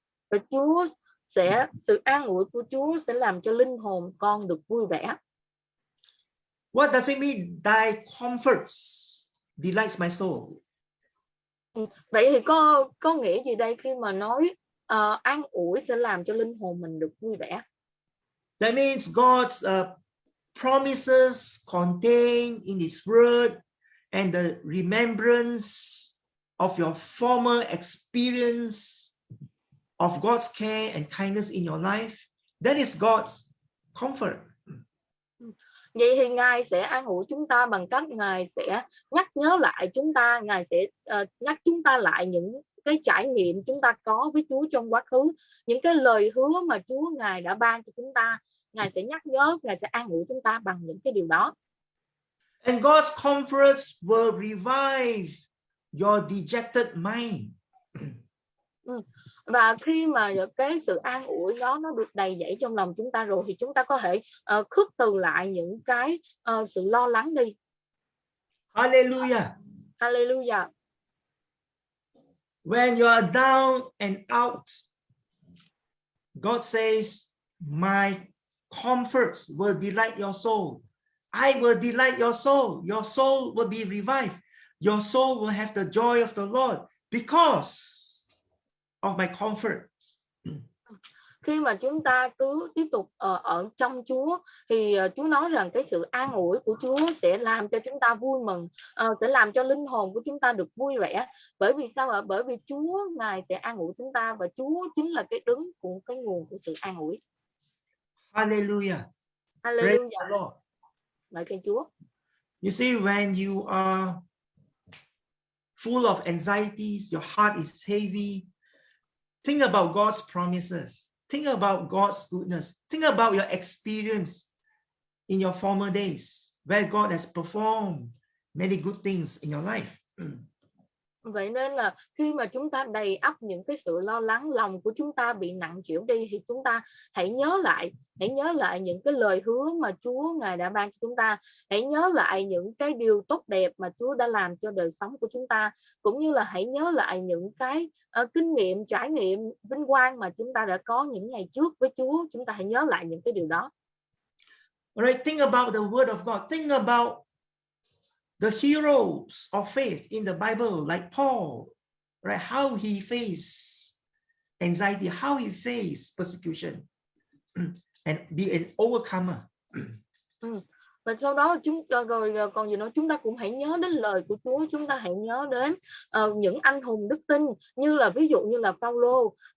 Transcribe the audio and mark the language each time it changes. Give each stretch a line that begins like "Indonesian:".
Vietnamese: Và sự an ủi của Chúa sẽ làm cho linh hồn con được vui vẻ.
English: What does it mean? Thy comforts delights my soul.
Vietnamese: Vậy thì có nghĩa gì đây khi mà nói an ủi sẽ làm cho linh hồn mình được vui vẻ?
English: That means God's promises contained in His word and the remembrance of your former experience of God's care and kindness in your life. That is God's comfort.
Vietnamese: Vậy thì Ngài sẽ an ủi chúng ta bằng cách Ngài sẽ nhắc nhớ lại chúng ta, Ngài sẽ nhắc chúng ta lại những cái trải nghiệm chúng ta có với Chúa trong quá khứ, những cái lời hứa mà Chúa Ngài đã ban cho chúng ta. Ngài sẽ nhắc nhớ, Ngài sẽ an ủi chúng ta bằng những cái điều đó.
English: And God's comforts will revive your dejected mind.
Vietnamese: Và khi mà cái sự an ủi nó được đầy dẫy trong lòng chúng ta rồi thì chúng ta có thể khước từ lại những cái sự lo lắng đi. Hallelujah. Hallelujah.
English: When you are down and out, God says, my comforts will delight your soul. I will delight your soul. Your soul will be revived. Your soul will have the joy of the Lord because of my comforts.
Vietnamese: Khi mà chúng ta cứ tiếp tục ở trong Chúa thì Chúa nói rằng cái sự an ủi của Chúa sẽ làm cho chúng ta vui mừng, sẽ làm cho linh hồn của chúng ta được vui vẻ. Bởi vì sao ạ? Bởi vì Chúa Ngài sẽ an ủi chúng ta và Chúa chính là cái đứng của cái nguồn của sự an ủi. Hallelujah. Hallelujah.
English: Praise the Lord.
Vietnamese: Ngợi khen Chúa.
English: You see, when you are full of anxieties, your heart is heavy, think about God's promises. Think about God's goodness. Think about your experience in your former days where God has performed many good things in your life.
Vietnamese: Vậy nên là khi mà chúng ta đầy ắp những cái sự lo lắng, lòng của chúng ta bị nặng trĩu đi thì chúng ta hãy nhớ lại những cái lời hứa mà Chúa Ngài đã ban cho chúng ta. Hãy nhớ lại những cái điều tốt đẹp mà Chúa đã làm cho đời sống của chúng ta, cũng như là hãy nhớ lại những cái kinh nghiệm, trải nghiệm vinh quang mà chúng ta đã có những ngày trước với Chúa. Chúng ta hãy nhớ lại những cái điều đó.
English: Alright, think about the word of God. Think about the heroes of faith in the Bible, like Paul, right? How he faced anxiety, how he faced persecution, and be an overcomer.
Vietnamese: Và sau đó còn gì nữa, chúng ta cũng hãy nhớ đến lời của Chúa. Chúng ta hãy nhớ đến những anh hùng đức tin, như là ví dụ như là Phaolô.